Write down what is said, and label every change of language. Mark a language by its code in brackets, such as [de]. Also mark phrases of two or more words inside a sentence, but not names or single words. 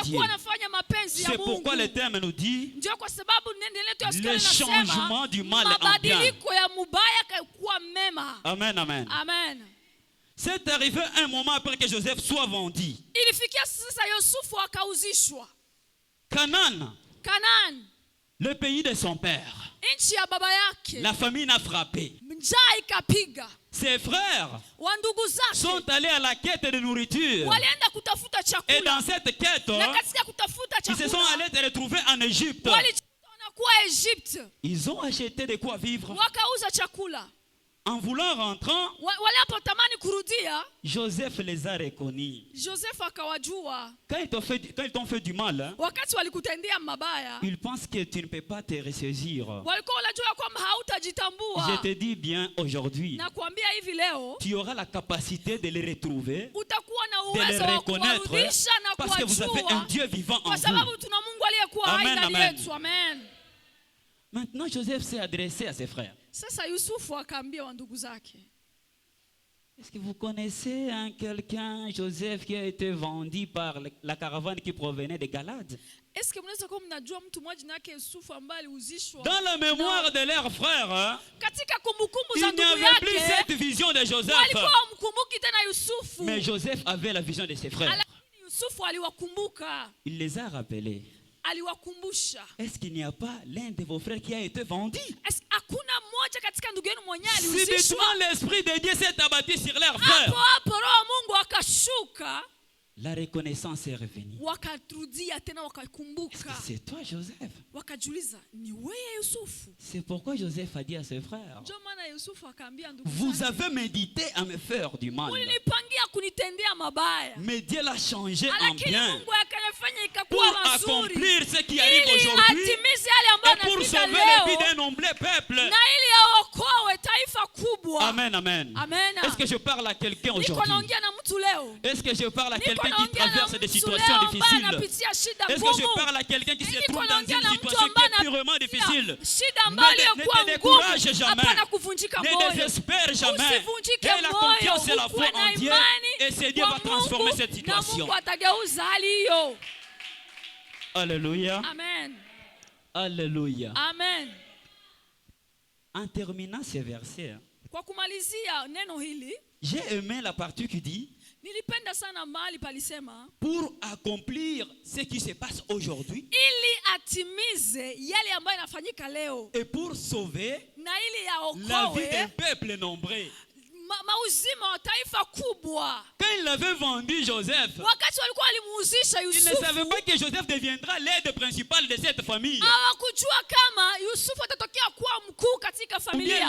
[sw] anakuwa anafanya mapenzi ya [fr] C'est [sw] Mungu. [fr] pourquoi le terme nous dit [sw] Ndio kwa sababu neno letu ya siku [fr] le [sw] linasema [fr] changement du mal en bien. [sw] mabadiliko ya mubaya kuwa mema. Amen, amen. Amen. [fr] C'est arrivé un moment après que Joseph soit vendu. [sw] Ilifikia sasa Yusufu akauzishwa Canaan, Kanani, [fr] le pays de son père. [sw] nchi ya baba yake. [fr] La famine a frappé. [sw] Njaa ikapiga, [fr] Ses frères [sw] wa ndugu [fr] sont [sw] zake [fr] allés à la quête de nourriture. [sw] walienda kutafuta [fr] Et [sw] chakula, [fr] dans cette quête, [sw] na katika kutafuta [fr] ils se sont [sw] chakula [fr] allés se retrouver en Égypte. [sw] walijikuta wanakuwa Egypte, [fr] Ils ont acheté de quoi vivre. [sw] wakauza chakula. [fr] En voulant rentrer, [sw] Walipotamani kurudia, [fr] Joseph les a reconnus. [sw] Joseph akawajua. [fr] Quand ils t'ont fait du mal, hein, [sw] Wakati walikutendea mabaya, [fr] ils pensent que tu ne peux pas te ressaisir. [sw] walikuwa wanajua kwamba [fr] Je [sw] hautajitambua. [fr] te dis bien aujourd'hui, [sw] Na kuambia hivi leo [fr] tu auras la capacité de les retrouver, [sw] utakuwa na [fr] de les [sw] uwezo wa [fr] reconnaître, [sw] kuwarudisha na [fr] parce que vous avez un [sw] kuwajua, [fr] Dieu vivant en [sw] kwa [fr] vous. [sw] sababu tuna Mungu aliyekuwa hai Amen, ndani amen. yetu. Amen. [fr] Maintenant, Joseph s'est adressé à ses frères. [sw] Sasa Yusufu akaambia wa ndugu zake, [fr] Est-ce que vous connaissez quelqu'un, Joseph, qui a été vendu par la caravane qui provenait de Galade? [sw] eske mnaweza kuwa mnajua mtu mmoja jina yake Yusufu ambaye aliuzishwa? [fr] Dans la mémoire de leurs frères, hein, [sw] Katika kumbukumbu [fr] il [sw] za [fr] n'y [sw] ndugu [fr] avait plus [sw] yake [fr] cette vision de Joseph. [sw] walikuwa wamkumbuki tena Yusufu, [fr] Mais Joseph avait la vision de ses frères. [sw] lakini Yusufu aliwakumbuka, [fr] Il les a rappelés. [sw] aliwakumbusha. [fr] Est-ce qu'il n'y a pas l'un de vos frères qui a été vendu? [sw] Hakuna mmoja katika ndugu yenu mwenyewe [fr] Subitement, [sw] aliuzishwa? [fr] l'Esprit de Dieu s'est abattu sur leurs [sw] Hapo [fr] frères. [sw] hapo Roho wa Mungu akashuka, [fr] La reconnaissance est revenue. [sw] wakarudia tena, [fr] Est-ce que [sw] wakakumbuka, [fr] c'est toi, Joseph? [sw] wakajiuliza ni wewe Yusufu? [fr] C'est pourquoi Joseph a dit à ses frères, [sw] Ndio maana Yusufu akaambia ndugu [fr] vous [sw] zake, [fr] avez médité à me faire du mal. [sw] ulinipangia kunitendea mabaya, [fr] Mais Dieu l'a changé en [sw] lakini [fr] bien [sw] Mungu akayafanya [fr] pour [sw] ikakuwa mazuri [fr] accomplir ce qui arrive [sw] ili [fr] aujourd'hui [sw] atimize yale ambayo [fr] et pour [sw] anapita [fr] sauver la vie [sw] leo [fr] d'un nombreux peuple. [sw] na ili aokoe taifa kubwa. Amen, amen. Amen. [fr] Est-ce que je parle à quelqu'un [sw] Niko [fr] aujourd'hui? [sw] naongea na mtu leo, [fr] Est-ce que je parle à [sw] niko [fr] quelqu'un qui [sw] naongea na [fr] traverse des [sw] mtu [fr] situations [sw] leo ambaye [fr] difficiles? [sw] anapitia shida [fr] Est-ce que je [sw] ngumu. [fr] parle à quelqu'un qui se [sw] Niko [fr] trouve dans [sw] naongea [fr] une [sw] na mtu [fr] situation qui [sw] ambaye [fr] est purement difficile? [sw] anapitia shida ambayo [fr] Ne [sw] iliyokuwa [fr] te [sw] ngumu. [fr] décourage jamais. [sw] Hapana kuvunjika [fr] Ne [sw] moyo, [fr] désespère jamais. [sw] usivunjike [fr] Et la [sw] moyo, [fr] confiance et la foi [sw] ukuwe na [fr] en Dieu. [sw] imani [fr] Et c'est Dieu [sw] kwa [fr] va transformer [sw] Mungu, [fr] cette [sw] na [fr] situation. [sw] Mungu atageuza hali hiyo. Alléluia. Amen. Alléluia. Amen. [fr] En terminant ces versets, hein, [sw] Kwa kumalizia neno hili, [fr] j'ai aimé la partie qui dit [sw] nilipenda sana mahali palisema [fr] pour accomplir ce qui se passe aujourd'hui [sw] ili atimize yale ambayo yanafanyika leo [fr] et pour sauver [sw] na ili [fr] la vie d'un [sw] yaokoe [fr] peuple nombreux. [sw] mauzima wa taifa kubwa. [fr] Quand il avait vendu Joseph, [sw] Wakati walikuwa walimuuzisha [fr] il ne [sw] Yusufu, [fr] savait pas que Joseph deviendra l'aide principale de cette famille. [sw] hawakujua kama Yusufu atatokea kuwa mkuu katika [fr] Ou bien [sw] familia.